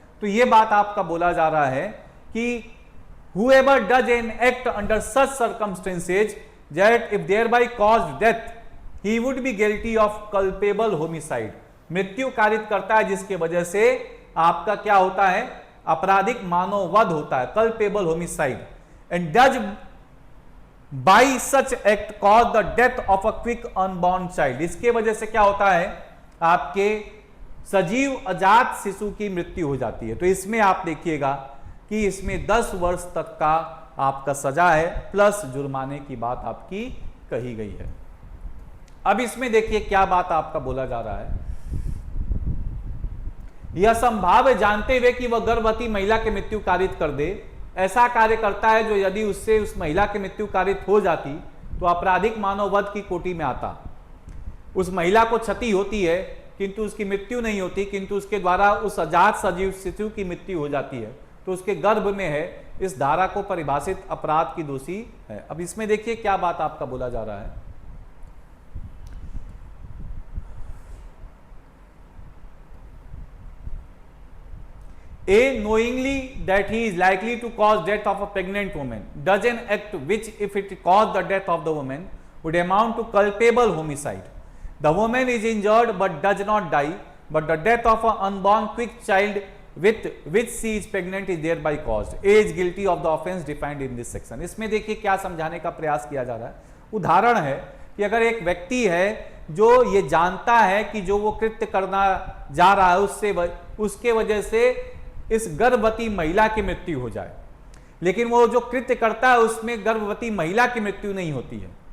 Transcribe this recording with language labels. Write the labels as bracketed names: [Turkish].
[Hindi] तो यह बात आपका बोला जा रहा है कि [English] whoever does an act under such circumstances that if thereby caused death he would be guilty of culpable homicide, [Hindi] मृत्यु कारित करता है जिसके वजह से आपका क्या होता है? आपराधिक मानव वध होता है, [English] culpable homicide, and does by such act cause the death of a quick unborn child, [Hindi] इसके वजह से क्या होता है? आपके सजीव अजात शिशु की मृत्यु हो जाती है। तो इसमें आप देखिएगा कि इसमें 10 वर्ष तक का आपका सजा है प्लस जुर्माने की बात आपकी कही गई है। अब इसमें देखिए क्या बात आपका बोला जा रहा है, यह संभाव्य जानते हुए कि वह गर्भवती महिला की मृत्यु कारित कर दे, ऐसा कार्य करता है जो यदि उससे उस महिला की मृत्यु कारित हो जाती तो आपराधिक मानववध की कोटि में आता। उस महिला को क्षति होती है किंतु उसकी मृत्यु नहीं होती, किंतु उसके द्वारा उस अजात सजीव शिशु की मृत्यु हो जाती है तो उसके गर्भ में है, इस धारा को परिभाषित अपराध की दोषी है। अब इसमें देखिए क्या बात आपका बोला जा रहा है, [English] A knowingly that he is likely to cause death of a pregnant woman does an act which, if it caused the death of the woman, would amount to culpable homicide. The woman is injured but does not die, but the death of an unborn quick child with which she is pregnant is thereby caused. A is guilty of the offence defined in this section. [Hindi] इसमें देखिए क्या समझाने का प्रयास किया जा रहा है। उदाहरण है कि अगर एक व्यक्ति है जो ये जानता है कि जो वो कृत्य करना जा रहा है उसके वजह से इस गर्भवती महिला की मृत्यु हो जाए, लेकिन वो जो कृत्य करता है उसमें गर्भवती महिला की मृत्यु नहीं होती है,